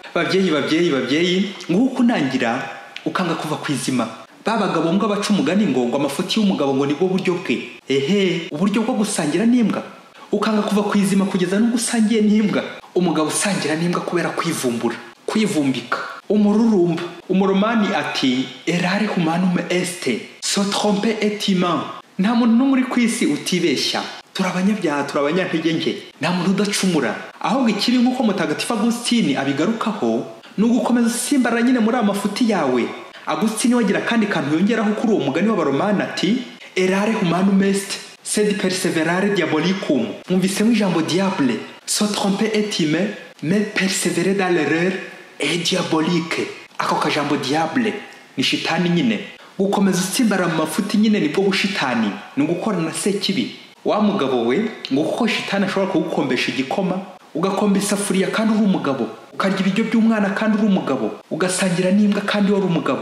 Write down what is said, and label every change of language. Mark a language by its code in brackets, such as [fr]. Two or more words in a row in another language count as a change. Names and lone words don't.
[rw] Babyeyi nguko unangira ukanga kuva ku izima. Babagabo mbwa baca umugani ngo amafuti y'umugabo ngo nibwo buryo bwe. Uburyo bwo gusangira n'imbwa, ukanga kuva ku izima kugeza no gusangiye n'imbwa. Umugabo usangira n'imbwa kubera kwivumbura, kwivumbika. Umururumba umuromani ati [la] erare humanum est, [fr] se tromper est humain. [rw] Nta muntu n'umwe uri ku isi utibeshya, turabanyabyaha turabanyantege nke, nta muntu udacumura. Ahubwo ikibi nk'uko mutagatifu Agusitini abigarukaho ni ugukomeza usimbarara nyine muri amafuti yawe. Agusitini wagira kandi kantu yongeraho kuri uwo mugani w'abaromani ati [la] erare humanum est, sed perseverare diabolicum. [rw] Mwumvisemo ijambo [fr] diable, se tromper est humain, mais persévérer dans l'erreur est diabolique. [rw] Ako kajambo diable ni shitani nyine. Gukomeza usimbara mu mafuti nyine nibwo bushitani, ni ugukorana na sekibi. Wa mugabo we ngo kuko shitani ashobora kugukombesha igikoma, ugakomba isafuriya kandi uri umugabo, ukarya ibiryo by'umwana kandi uri umugabo, ugasangira n'imbwa kandi wari umugabo.